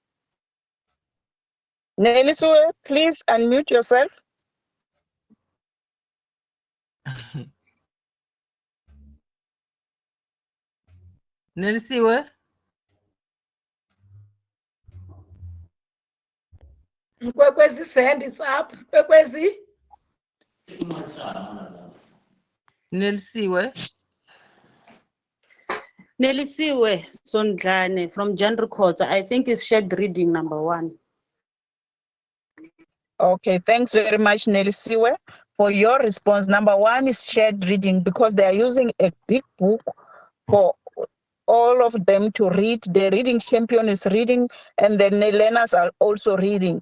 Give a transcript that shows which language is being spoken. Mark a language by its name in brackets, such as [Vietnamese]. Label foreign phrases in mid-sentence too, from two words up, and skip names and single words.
[English] Nelly Siwe, please unmute yourself. Nelisiwe? Mkwekwesi's hand is up. Mkwekwesi. Nelisiwe? Nelisiwe Sondlane from Jan Records. I think it's shared reading number 1. Okay, thanks very much, Nelly Siwe, for your response. Number 1 is shared reading because they are using a big book for all of them to read. The reading champion is reading, and the learners are also reading.